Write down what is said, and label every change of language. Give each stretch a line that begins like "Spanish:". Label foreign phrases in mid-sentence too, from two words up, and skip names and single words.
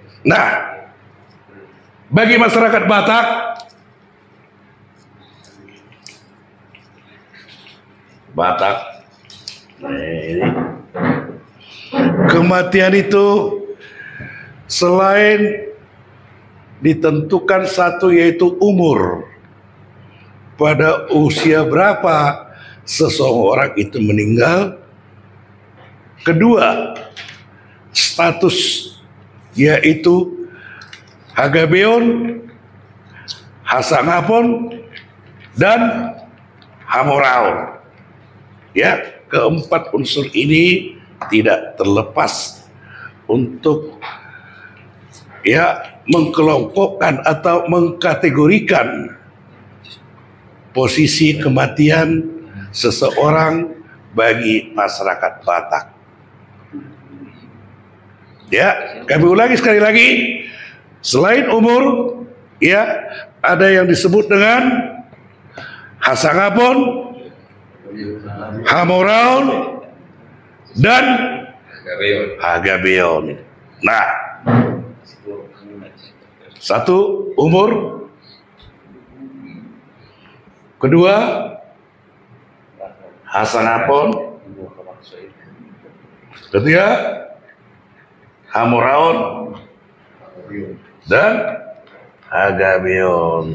Indonesian: Nah, bagi masyarakat Batak ini kematian itu selain ditentukan satu yaitu umur, pada usia berapa seseorang itu meninggal. Kedua, status yaitu
Batak Toba: hagabeon, hasangapon,
Indonesian: dan hamoraon. Ya, keempat unsur ini tidak terlepas untuk ya mengkelompokkan atau mengkategorikan posisi kematian seseorang bagi masyarakat Batak. Ya, kami ulangi sekali lagi. Selain umur, ya ada yang disebut dengan
Batak Toba: hasangapon, hamoraon,
Indonesian: dan hagabeon. Nah, satu umur, kedua Hasanapon, ketiga Hamoraon, dan Agabion.